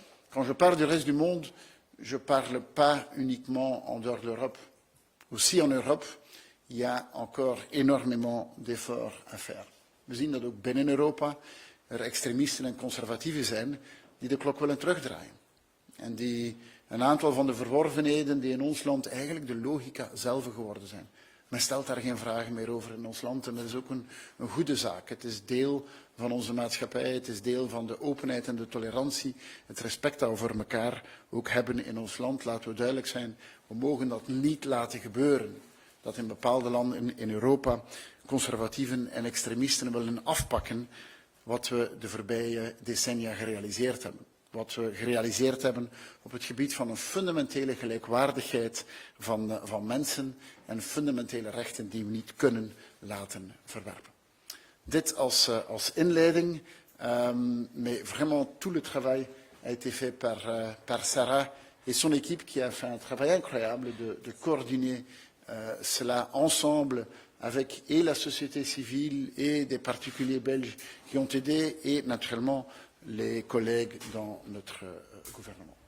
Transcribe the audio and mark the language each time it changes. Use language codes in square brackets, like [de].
[fr] Quand je parle du reste du monde, je ne parle pas uniquement en dehors de l'Europe. Aussi en Europe, il y a encore énormément d'efforts à faire. [nl] We zien dat ook binnen Europa er extremisten en conservatieven zijn die de klok willen terugdraaien. En die een aantal van de verworvenheden die in ons land eigenlijk de logica zelf geworden zijn. Men stelt daar geen vragen meer over in ons land en dat is ook een goede zaak. Het is deel van onze maatschappij, het is deel van de openheid en de tolerantie, het respect dat we voor elkaar ook hebben in ons land. Laten we duidelijk zijn, we mogen dat niet laten gebeuren. Dat in bepaalde landen in Europa conservatieven en extremisten willen afpakken wat we de voorbije decennia gerealiseerd hebben. Wat we gerealiseerd hebben op het gebied van een fundamentele gelijkwaardigheid van mensen en fundamentele rechten die we niet kunnen laten verwerpen. Dit als inleiding, [fr] mais vraiment tout le travail a été fait par Sarah et son équipe qui a fait un travail incroyable de coordonner cela ensemble avec et la société civile et des particuliers belges qui ont aidé et naturellement les collègues dans notre gouvernement.